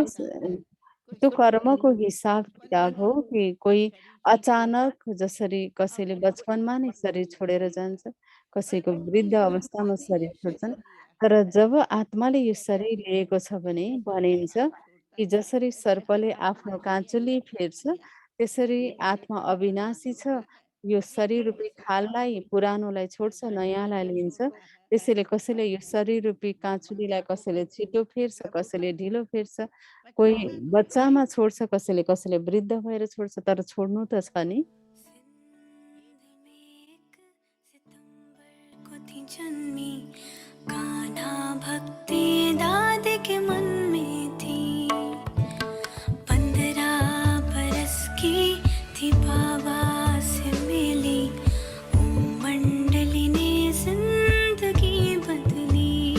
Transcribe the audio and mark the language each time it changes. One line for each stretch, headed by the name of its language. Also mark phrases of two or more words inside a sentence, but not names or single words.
Hindi: अवश्य है कोई
Nepali: त्यो
Hindi: सोचता
Nepali: कर्मको
Hindi: नहीं
Nepali: हिसाब
Hindi: पर
Nepali: किताब हो
Hindi: जब
Nepali: कि कोही
Hindi: शरीर छूटता
Nepali: अचानक जसरी कसैले
Hindi: अब
Nepali: बचपनमा नै
Hindi: वही
Nepali: शरीर
Hindi: पता
Nepali: छोडेर
Hindi: चलती
Nepali: जान्छ,
Hindi: पर
Nepali: कसैको
Hindi: वो
Nepali: वृद्ध
Hindi: चीज हम
Nepali: अवस्थामा
Hindi: आते
Nepali: शरीर
Hindi: हैं
Nepali: छोड्छन्।
Hindi: शरीर लिया
Nepali: तर
Hindi: था
Nepali: जब आत्माले यो
Hindi: कहता है
Nepali: शरीर
Hindi: कि
Nepali: लिएको छ भने
Hindi: जब
Nepali: भनिन्छ
Hindi: हाथ छोड़ता
Nepali: कि
Hindi: है
Nepali: जसरी सर्पले
Hindi: कहता है
Nepali: आफ्नो
Hindi: मालिया
Nepali: काँचुली
Hindi: ये क्या
Nepali: फेर्छ,
Hindi: किया
Nepali: त्यसरी
Hindi: ये
Nepali: आत्मा
Hindi: कैसे
Nepali: अविनाशी छ।
Hindi: होता है
Nepali: यो
Hindi: ये
Nepali: शरीर रूपी
Hindi: कैसे होता है
Nepali: खाललाई पुरानोलाई छोड्छ,
Hindi: जब
Nepali: नयाँलाई
Hindi: शरीर
Nepali: लिन्छ।
Hindi: छूटता है
Nepali: त्यसैले कसैले यो
Hindi: तो
Nepali: शरीर रूपी काँचुलीलाई
Hindi: बाबा को
Nepali: कसैले
Hindi: कैसे
Nepali: छिटो फेर्छ,
Hindi: जब
Nepali: कसैले ढिलो फेर्छ। कोही
Hindi: बचपन में तो
Nepali: बच्चामा छोड्छ, कसैले कसैले वृद्ध भएर छोड्छ, तर छोड्नु त छ नि।
Hindi: सिंध में एक सितंबर को थी जन्मी, कान्हा भक्ति दादी के मन में थी। 15 बरस की थी बाबा से मिली, ओम मंडली ने जिंदगी बदली।